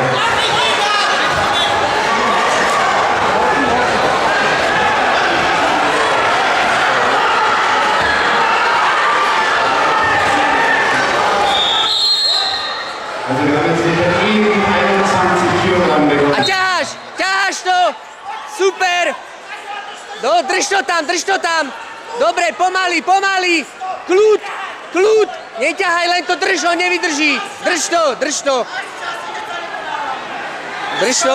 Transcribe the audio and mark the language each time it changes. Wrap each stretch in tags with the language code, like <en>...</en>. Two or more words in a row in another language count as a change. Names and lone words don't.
<de>Also wir haben jetzt mit der E 21 Kilogramm begonnen.</de> <sk>A ťaháš to! Super! No, drž to tam! Dobre, pomaly, pomaly! Kľud, kľud! Neťahaj, len to drž, ho nevydrží! Drž to! Drž to!</sk>